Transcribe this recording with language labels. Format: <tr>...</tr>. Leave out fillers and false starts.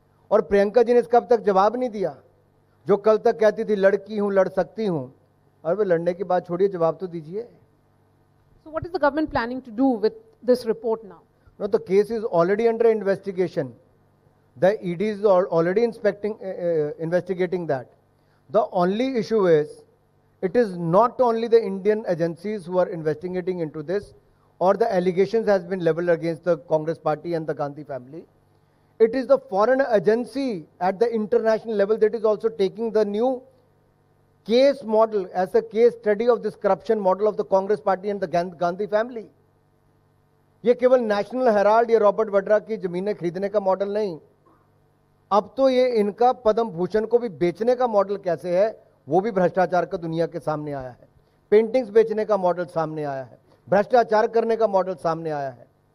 <hi>और प्रियंका जी ने इसका अब तक जवाब नहीं दिया। जो कल तक कहती थी लड़की हूं, लड़ सकती हूं, और वे लड़ने की बात छोड़िए, जवाब तो दीजिए।</hi> <en>So what is the government planning to do with this report now? No, the case is already under investigation. The ED is already investigating that. The only issue is, it is not only the Indian agencies who are investigating into this, or the allegations has been leveled against the Congress party and the Gandhi family. It is the foreign agency at the international level that is also taking the new case model as a case study of this corruption model of the Congress party and the Gandhi family.</en> <hi>ये केवल national Herald या Robert Vadra की जमीनें खरीदने का model नहीं, अब तो ये इनका पद्म भूषण को भी बेचने का मॉडल कैसे है वो भी भ्रष्टाचार का दुनिया के सामने आया है। पेंटिंग्स बेचने का मॉडल सामने आया है, भ्रष्टाचार करने का मॉडल सामने आया है।</hi>